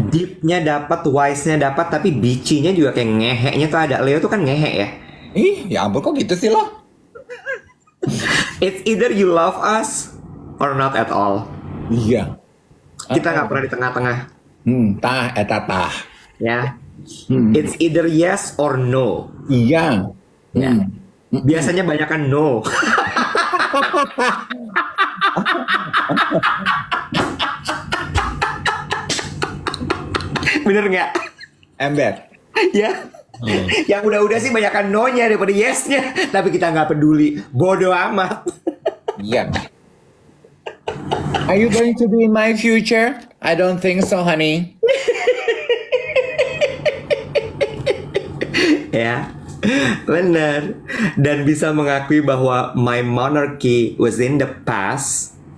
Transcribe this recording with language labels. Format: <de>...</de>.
<id>Deep-nya dapat, wise-nya dapat, tapi bitchy-nya juga kayak ngeheknya tuh ada. Leo tuh kan ngehek ya. Ih, ya ampun kok gitu sih lo?</id> <en>It's either you love us or not at all.</en> <id>Iya. Kita nggak pernah di tengah-tengah, Tah, tah. ya.</id> <en>It's either yes or no.</en> <id>Iya. Ya. Biasanya banyakan no. Bener nggak? Ember. Ya. Yang udah-udah sih banyakan no-nya daripada yes-nya. Tapi kita nggak peduli. Bodoh amat. Iya.</id> <en>Are you going to be in my future? I don't think so, honey.</en> <id>Ya. Bener. Dan bisa mengakui bahwa</id> <en>my monarchy was in the past.</en>